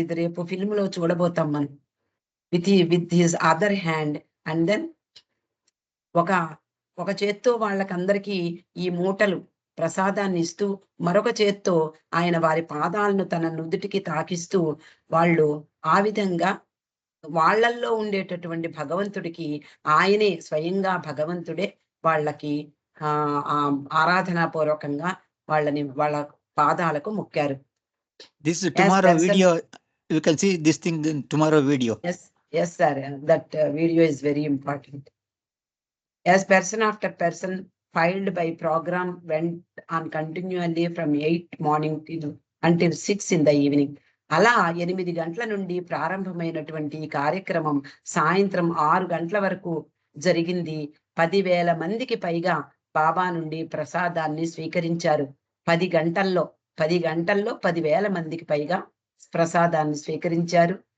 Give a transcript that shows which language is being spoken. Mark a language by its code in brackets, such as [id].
[te] ఇది రేపు ఫిల్మ్ లో చూడబోతాం మనం. [en] with his other hand and then [te] ఒక చేత్తో వాళ్ళకందరికీ ఈ మూటలు ప్రసాదాన్ని ఇస్తూ, మరొక చేత్తో ఆయన వారి పాదాలను తన నుదుటికి తాకిస్తూ, వాళ్ళు ఆ విధంగా వాళ్ళల్లో ఉండేటటువంటి భగవంతుడికి ఆయనే స్వయంగా భగవంతుడే వాళ్ళకి ఆరాధనా పూర్వకంగా వాళ్ళ పాదాలకు మొక్కారు. [en] This is tomorrow video. You can see this thing in tomorrow video. Yes sir, that video is very important. As person after person filed by program went on continually from 8 morning until 6 in the evening. [te] అలా 8 గంటల నుండి ప్రారంభమైనటువంటి కార్యక్రమం సాయంత్రం 6 గంటల వరకు జరిగింది. 10,000 మందికి పైగా బాబా నుండి ప్రసాదాన్ని స్వీకరించారు. 10 గంటల్లో 10,000 మందికి పైగా ప్రసాదాన్ని స్వీకరించారు.